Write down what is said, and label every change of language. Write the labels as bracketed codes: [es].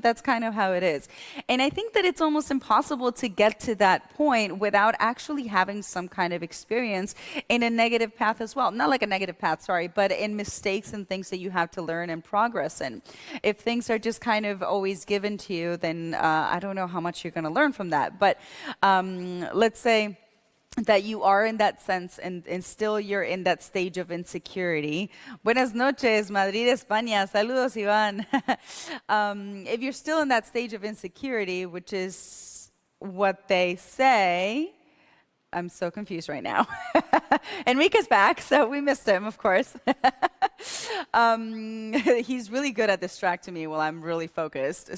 [en] That's kind of how it is. And I think that it's almost impossible to get to that point without actually having some kind of experience in a negative path as well. Not like a negative path, sorry, but in mistakes and things that you have to learn and progress in. If things are just kind of always given to you, then I don't know how much you're going to learn from that. But let's say that you are in that sense and still you're in that stage of insecurity. [es] Buenas noches, Madrid, España. Saludos, Iván. [en] If you're still in that stage of insecurity, which is what they say, I'm so confused right now. Enrique's back, so we missed him, of course. He's really good at distracting me while I'm really focused.